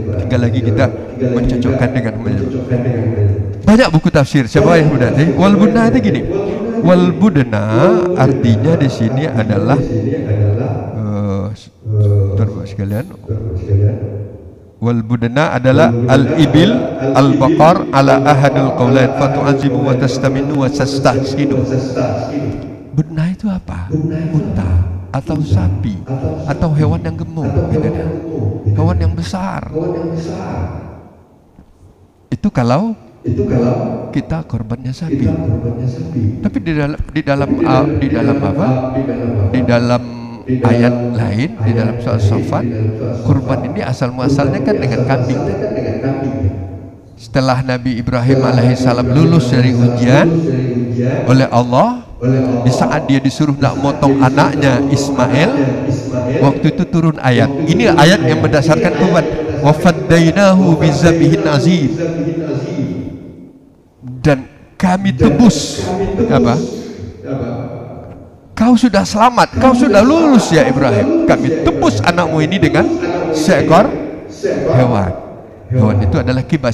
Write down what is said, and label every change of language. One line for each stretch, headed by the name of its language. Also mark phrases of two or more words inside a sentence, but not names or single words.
Indonesian: Tinggal lagi kita mencocokkan dengan banyak buku tafsir. Siapa yang mudah?
Arabic: والبدن
Indonesian: itu gini.
Arabic: والبدن
Indonesian: artinya di sini adalah sekalian.
Arabic: والبدن adalah الإبل البقر على أحد القولين فتعظم وتستسمن وتستحسن.
Indonesian: Budna itu apa? Unta atau sapi atau hewan yang gemuk, gitu ya. Hewan yang besar. Itu kalau kita korbannya sapi. Tapi di dalam ayat lain, di dalam soal Safat, kurban ini asal muasalnya kan dengan kambing. Setelah Nabi Ibrahim alaihissalam lulus dari ujian oleh Allah, di saat dia disuruh nak motong anaknya Ismail, waktu itu turun ayat. Ini ayat yang berdasarkan kurban.
Arabic: وفديناه بذبح عظيم.
Indonesian: Dan kami tebus apa? Kau sudah selamat, kau sudah lulus ya Ibrahim. Kami tebus anakmu ini dengan seekor hewan. Hewan itu adalah kibas.